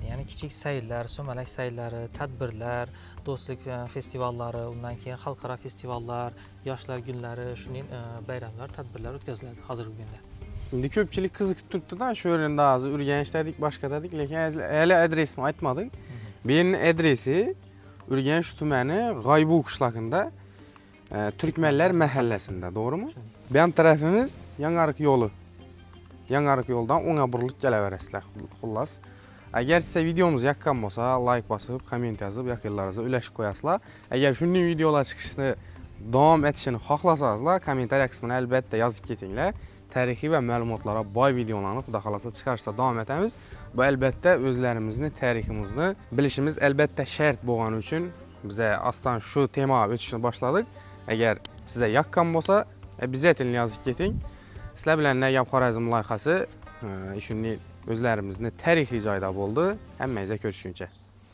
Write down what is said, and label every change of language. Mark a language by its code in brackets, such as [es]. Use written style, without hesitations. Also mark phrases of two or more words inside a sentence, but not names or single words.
[uz] Ya'ni kichik sayllar, sumalak sayllari, tadbirlar, do'stlik festivallari, undan keyin xalqaro festivallar, yoshlar kunlari, shuning bayramlar, tadbirlar o'tkaziladi hozirgi kunda. Endi ko'pchilik qiziqib turibdi-da, shu yerda hozir Urganch dedik, boshqa dedik, lekin hali adresini aytmadik. Bu yerning adresi Urganch tumani G'oybu qishlog'ida Türkmenler mahallesinde, doğru mu? Ben tarafımız Yangarık yolu. Yangarık yoldan ona burilib kelaverasizlar, xullas. Agar size videomuz yoqqan bo'lsa, like basıp, komment yazıp, yaqinlaringizga ulashib qo'yasizlar. Agar shunday videolar chiqishini davom etishini xohlasangizlar, kommentariya qismini albatta yozib ketinglar. Tarixiy va ma'lumotlarga boy videolarni xudo xolasa chiqarishda davom etamiz. Bu albatta o'zlarimizni, tariximizni bilishimiz albatta shart bo'lgani uchun bize aslan şu tema o'tishni boshladik. Agar size yoqqan bo'lsa, обязательно yozib keting. Sizlar bilan Nagab Xorazm loyihasi shunday o'zlarimizni tarixiy joyda bo'ldi. Hammangizga ko'rishguncha.